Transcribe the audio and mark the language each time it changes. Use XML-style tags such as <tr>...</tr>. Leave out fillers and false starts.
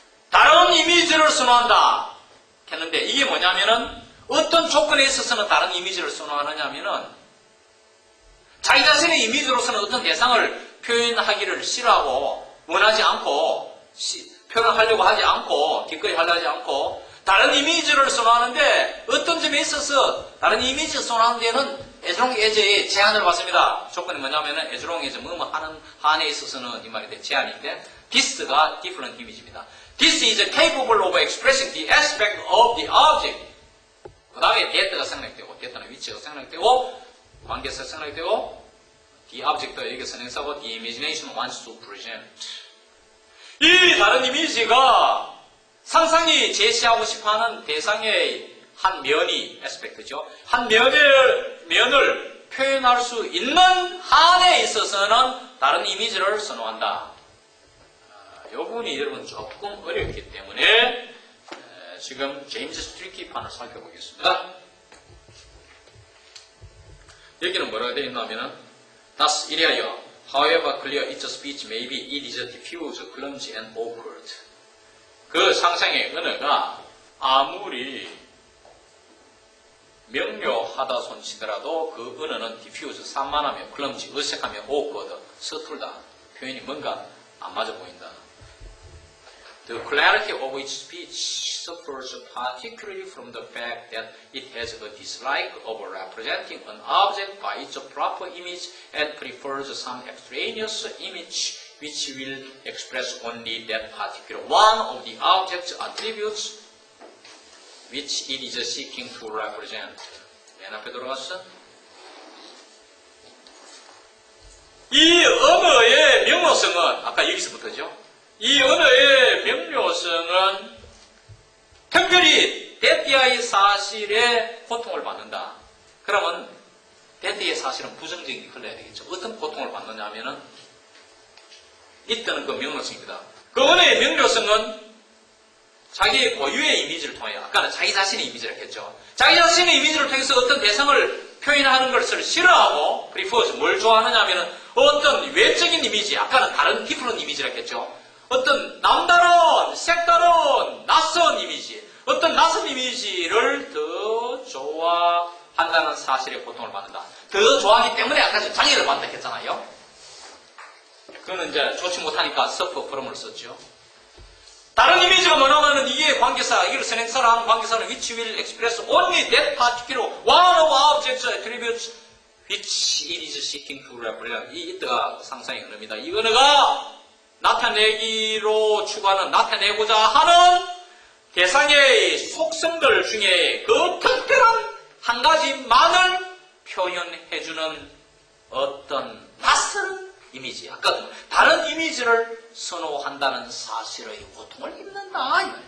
<ko>다른 이미지를 선호한다 했는데 이게 뭐냐면은 어떤 조건에 있어서는 다른 이미지를 선호하느냐면은 자기 자신의 이미지로서는 어떤 대상을 표현하기를 싫어하고 원하지 않고 표현하려고 하지 않고 기꺼이 하려 하지 않고 다른 이미지를 선호하는데 어떤 점에 있어서 다른 이미지를 선호하는 데는</ko> <en>as long as</en> <ko>의 제한을 받습니다. 조건이 뭐냐면은</ko> <en>as long as</en> <ko>뭐뭐 하는 한에 있어서는 이 말이 돼 제한인데 this가 different image입니다.</ko> <en>This is capable of expressing the aspect of the object.</en> <ko>그 다음에 that가 생략되고 that는 위치가 생략되고 관계사 생략되고 the object가 여기 선행사고</ko> <en>the imagination wants to present.</en> <ko>이 다른 이미지가 상상이 제시하고 싶어하는 대상의 한 면이 에스펙트죠. 한 면을 표현할 수 있는 한에 있어서는 다른 이미지를 선호한다. 이 부분이 여러분 조금 어렵기 때문에 지금 제임스 스트리키 판을 살펴보겠습니다. 여기는 뭐라고 되어 있냐면은 Thus 이래요.</ko> <en>However clear its speech may be, it is diffuse, clumsy and awkward.</en> <ko>그 상상의 언어가 아무리 명료하다 손치더라도 그 언어는 diffuse, 산만하며 clumsy, 어색하며 awkward, 서툴다. 표현이 뭔가 안 맞아 보인다.</ko> <en>The clarity of its speech suffers particularly from the fact that it has a dislike of representing an object by its proper image and prefers some extraneous image which will express only that particular one of the object's attributes which it is seeking to represent.</en> <ko>맨 앞에 들어갔어? 이 언어의 명료성은 아까 여기서부터죠. 이 언어의 명료성은 특별히 대띠아의 사실에 고통을 받는다. 그러면 대띠아의 사실은 부정적인 흘러야 되겠죠. 어떤 고통을 받느냐 하면은 이때는 그 명료성입니다. 그 언어의 명료성은 자기 고유의 이미지를 통해 아까는 자기 자신의 이미지를 했죠. 자기 자신의 이미지를 통해서 어떤 대상을 표현하는 것을 싫어하고 prefers 뭘 좋아하느냐 하면은 어떤 외적인 이미지, 아까는 다른 different 이미지라고 했죠. 어떤 남다른, 색다른, 낯선 이미지, 어떤 낯선 이미지를 더 좋아한다는 사실에 고통을 받는다. 더 좋아하기 때문에 아까 장애를 받는다 했잖아요. 그거는 이제 좋지 못하니까 suffer from을 썼죠. 다른 이미지가 뭐냐면은 이게 관계사, 이걸 선행사를 하는 관계사는</ko> <en>which will express only that particular one of objects attributes which it is seeking to represent.</en> <ko>이때가 상상의 언어입니다. 이 언어가 나타내기로 추구하는, 나타내고자 하는 대상의 속성들 중에 그 특별한 한 가지만을 표현해주는 어떤 낯선 이미지, 아까 다른 이미지를 선호한다는 사실의 고통을 입는다.</ko>